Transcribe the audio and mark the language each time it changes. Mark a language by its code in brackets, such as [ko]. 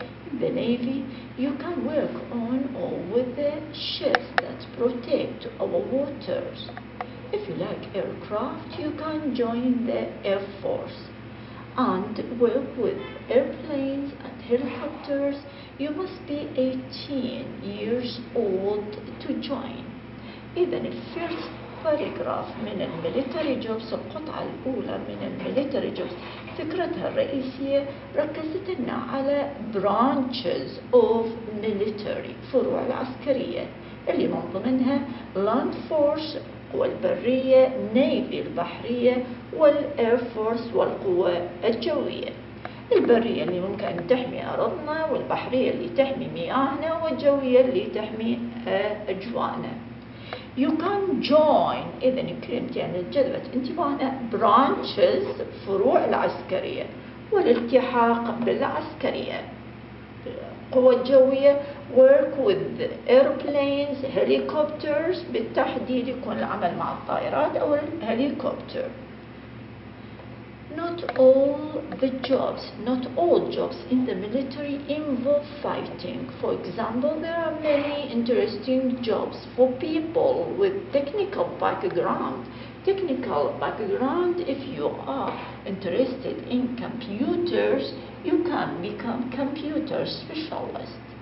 [en] In the navy, you can work on or with the ships that protect our waters. If you like aircraft, you can join the air force and work with airplanes and helicopters. You must be 18 years old to join. [ar] إذا الفيرست باراجراف من الميليتري جوبس، القطعة الأولى من الميليتري جوبس، فكرتها الرئيسية ركزت لنا على [en] branches of military، [ar] فروع العسكرية اللي من ضمنها land force القوى البرية، navy البحرية، والair force والقوى الجوية. البرية اللي ممكن أن تحمي أرضنا، والبحرية اللي تحمي مياهنا، والجوية اللي تحمي أجواءنا. [en] You can join، [ar] إذا الكلمة يعني جذبت انتباهنا branches فروع العسكرية والالتحاق بالعسكرية. القوى الجوية [en] work with airplanes, helicopters، [ar] بالتحديد يكون العمل مع الطائرات أو الهليكوبتر. [en] Not all jobs in the military involve fighting. For example, there are many interesting jobs for people with technical background. If you are interested in computers, you can become computer specialist.